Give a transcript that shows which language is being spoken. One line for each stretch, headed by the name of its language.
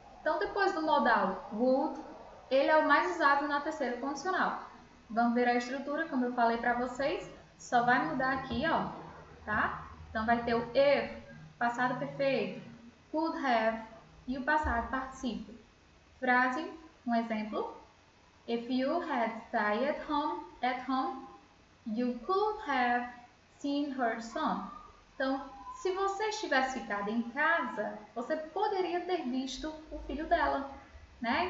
Portuguese: Então, depois do modal would, ele é o mais usado na terceira condicional. Vamos ver a estrutura, como eu falei para vocês. Só vai mudar aqui, ó, tá? Então, vai ter o if, passado perfeito, could have e o passado particípio. Frase, um exemplo.
English: If you had stayed at home, you could have seen her son.
Portuguese: Então, se você tivesse ficado em casa, você poderia ter visto o filho dela, né?